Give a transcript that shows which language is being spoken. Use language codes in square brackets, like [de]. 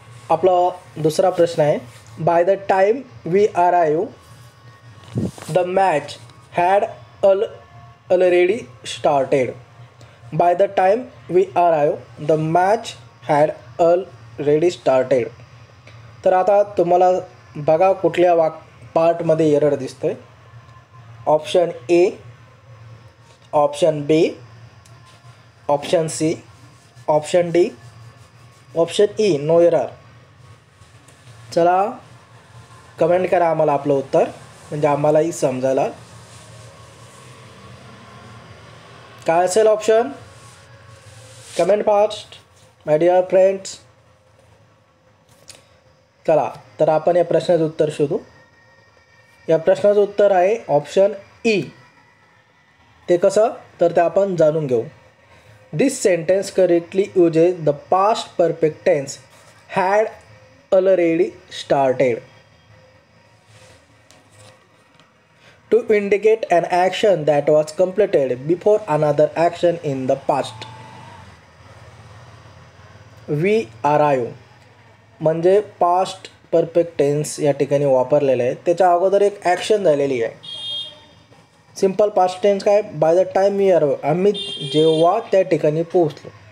[mr] आपला दुसरा प्रश्न आहे, [en] By the time we arrive the match had already started. By the time we arrive the match had already started. [mr] तर आता तुम्हाला बघा कुठल्या पार्टमध्ये एरर दिसतोय. Option A, option B, option C, option D, option E, no error. चला comment करा आम्हाला आपलं उत्तर, म्हणजे आम्हालाही समजायला. काय असेल option? [en] Comment fast my dear friends. [mr] चला तर आपण या प्रश्नाचं उत्तर शोधू. या प्रश्नाचं उत्तर आहे ऑप्शन ई. ते कसं तर ते आपण जाणून घेऊ. [en] This sentence correctly uses the past perfect tense had already started to indicate an action that was completed before another action in the past. We arrive [mr] म्हणजे पास्ट परफेक्ट टेन्स या ठिकाणी वापरलेलं आहे. त्याच्या अगोदर एक ॲक्शन झालेली आहे. सिम्पल पास्ट टेन्स काय? [en] by the time we arrive, [mr] आम्ही जेव्हा त्या ठिकाणी पोहोचलो.